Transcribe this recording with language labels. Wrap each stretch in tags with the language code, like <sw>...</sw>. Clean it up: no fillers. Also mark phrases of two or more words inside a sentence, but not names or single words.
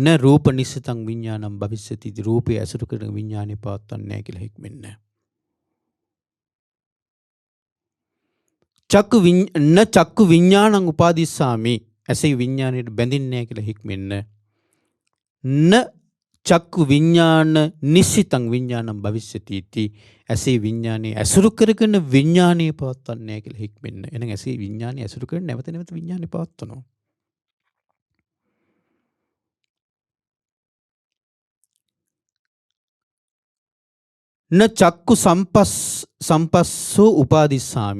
<pi>න රූප නිසිතං විඥානං භවිස්සති.</pi> <si>රූපේ ඇසුරු කරන විඥානේ පවත්වන්නේ නැහැ කියලා හික්මෙන්න.</si> <pi>චක්කු විඥානං උපාදිස්සාමි.</pi> <si>ඇසේ විඥාණයට බැඳෙන්නේ නැහැ කියලා හික්මෙන්න.</si> <pi>න චක්කු විඥාන නිසිතං විඥානං භවිස්සති इति.</pi> <si>ඇසේ විඥානේ ඇසුරු කරගෙන විඥානේ පවත්වන්නේ නැහැ කියලා හික්මෙන්න. එහෙනම් ඇසේ විඥානේ ඇසුරු කරගෙන නැවත නැවත විඥානේ පවත්වනවා.</si> <pi>න චක්කු සම්පස්සෝ උපාදිස්සාමි.</pi>